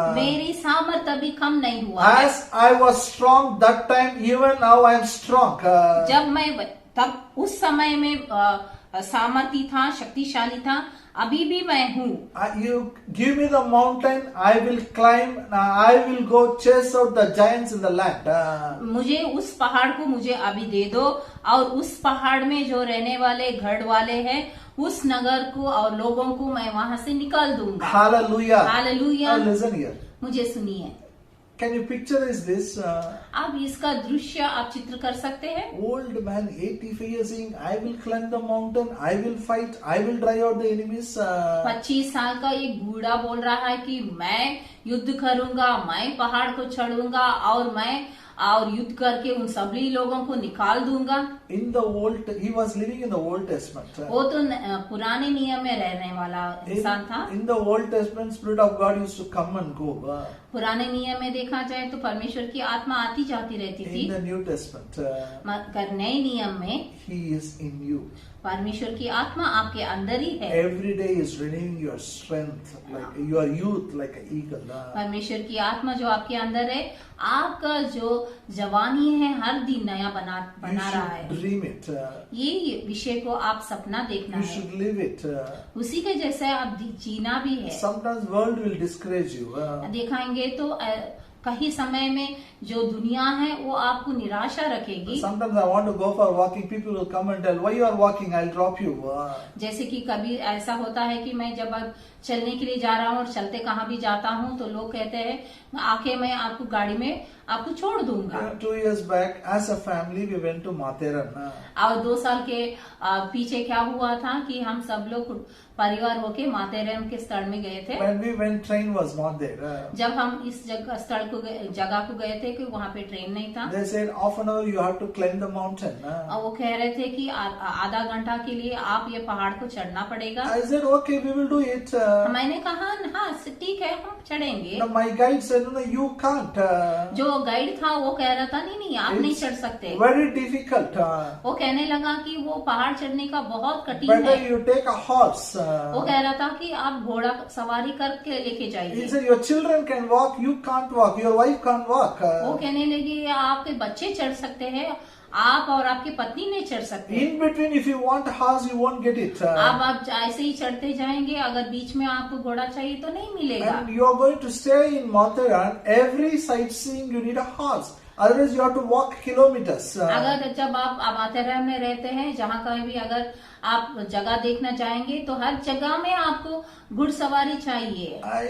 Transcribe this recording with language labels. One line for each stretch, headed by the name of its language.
Hindi: मेरी सामर्थ अभी कम नहीं हुआ है।
English: As I was strong that time, even now I am strong.
Hindi: जब मैं तब उस समय में सामर्थी था, शक्तिशाली था, अभी भी मैं हूँ।
English: You give me the mountain, I will climb. I will go chase out the giants in the land.
Hindi: मुझे उस पहाड़ को मुझे अभी दे दो, और उस पहाड़ में जो रहने वाले गढ़ वाले हैं, उस नगर को और लोगों को मैं वहां से निकाल दूंगा।
English: Hallelujah.
Hindi: Hallelujah.
English: Now listen here.
Hindi: मुझे सुनिए।
English: Can you picture this?
Hindi: आप इसका दृश्य आप चित्र कर सकते हैं।
English: Old man, 85 years saying, I will climb the mountain, I will fight, I will drive out the enemies.
Hindi: 25 साल का एक बूढ़ा बोल रहा है कि मैं युद्ध करूंगा, मैं पहाड़ को चढ़ूंगा और युद्ध करके उन सभी लोगों को निकाल दूंगा।
English: He was living in the Old Testament.
Hindi: वो तो पुराने नियम में रहने वाला इंसान था।
English: In the Old Testament, Spirit of God used to come and go.
Hindi: पुराने नियम में देखा जाए तो परमेश्वर की आत्मा आती जाती रहती थी।
English: In the New Testament,
Hindi: मगर नए नियम में
English: He is in you.
Hindi: परमेश्वर की आत्मा आपके अंदर ही है।
English: Every day is renewing your strength, like your youth, like an eagle.
Hindi: परमेश्वर की आत्मा जो आपके अंदर है, आपका जो जवानी है हर दिन नया बना रहा है।
English: You should dream it.
Hindi: ये विषय को आप सपना देखना
English: You
Hindi: है,
English: should live it.
Hindi: उसी के जैसे आप जीना भी है।
English: Sometimes world will discourage you.
Hindi: दिखाएंगे तो कहीं समय में जो दुनिया है वो आपको निराशा रखेगी।
English: Sometimes I want to go for walking. People will come and tell, why you are walking? I'll drop you.
Hindi: जैसे कि कभी ऐसा होता है कि मैं जब अब चलने के लिए जा रहा हूँ और चलते कहाँ भी जाता हूँ तो लोग कहते हैं आके मैं आपको गाड़ी में आपको छोड़ दूंगा।
English: 2 years back, as a family, we went to Matheran.
Hindi: और 2 साल के पीछे क्या हुआ था कि हम सब लोग परिवार होके माथेरन के स्थल में गए थे।
English: When we went, train was not there.
Hindi: जब हम इस जगह को गए थे कि वहाँ पे ट्रेन नहीं था।
English: They said half an hour you have to climb the mountain.
Hindi: और वो कह रहे थे कि आधा घंटा के लिए आप ये पहाड़ को चढ़ना पड़ेगा।
English: I said, okay, we will do it.
Hindi: मैंने कहा हाँ ठीक है हम चढ़ेंगे।
English: Now my guide said, no, you can't.
Hindi: जो गाइड था वो कह रहा था नहीं आप नहीं चढ़ सकते।
English: Very difficult.
Hindi: वो कहने लगा कि वो पहाड़ चढ़ने का बहुत कठिन
English: Better
Hindi: है।
English: you take a horse.
Hindi: वो कह रहा था कि आप घोड़ा सवारी करके लेके
English: He
Hindi: जाइए।
English: said, your children can walk, you can't walk, your wife can't walk.
Hindi: वो कहने लगे आपके बच्चे चढ़ सकते हैं, आप और आपकी पत्नी नहीं चढ़ सकते।
English: In between, if you want a horse, you won't get it.
Hindi: आप ऐसे ही चढ़ते जाएंगे, अगर बीच में आपको घोड़ा चाहिए तो नहीं मिलेगा।
English: And you are going to stay in Matheran. Every sightseeing, you need a horse. Otherwise, you have to walk kilometers.
Hindi: अगर जब आप माथेरन में रहते हैं, जहाँ कहीं भी अगर आप जगह देखना चाहेंगे तो हर जगह में आपको घुड़सवारी चाहिए।